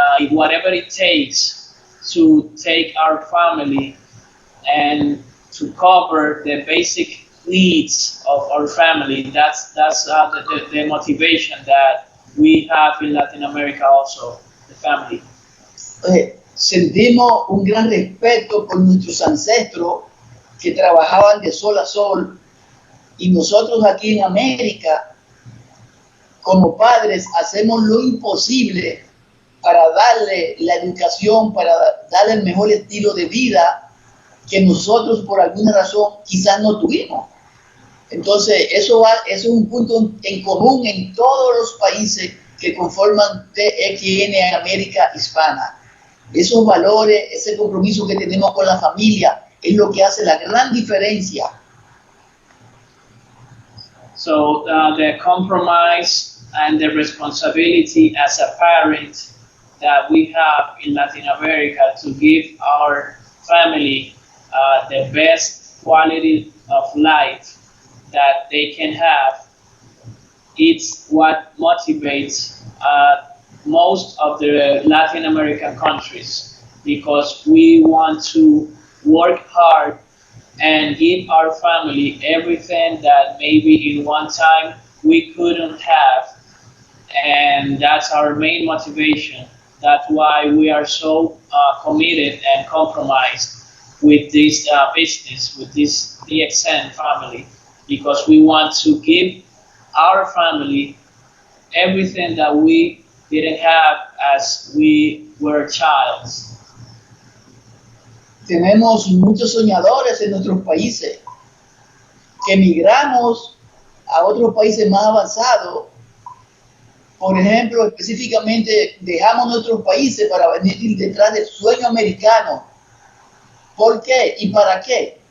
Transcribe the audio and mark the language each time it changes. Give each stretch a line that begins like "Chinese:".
English: whatever it takes to take our family and to cover the basic needs of our family. That's the motivation that we have in Latin America also, the family.
Spanish: Sentimos un gran respeto por nuestros ancestros que trabajaban de sol a sol, y nosotros aquí en América, como padres, hacemos lo imposible para darle la educación, para darle el mejor estilo de vida que nosotros por alguna razón quizás no tuvimos. Entonces, eso es un punto en común en todos los países que conforman TXN América Hispana. Esos valores, ese compromiso que tenemos con la familia, es lo que hace la gran diferencia.
English: So the compromise and the responsibility as a parent that we have in Latin America to give our family the best quality of life that they can have, it's what motivates most of the Latin American countries, because we want to work hard and give our family everything that maybe in one time we couldn't have, and that's our main motivation. That's why we are so committed and compromised with this business, with this DXN family, because we want to give our family everything that we didn't have as we were childs.
Spanish: Tenemos muchos soñadores en nuestros países que emigramos a otros países más avanzados. Por ejemplo, específicamente dejamos nuestros países para venir detrás del sueño americano. ¿Por qué? ¿Y para qué?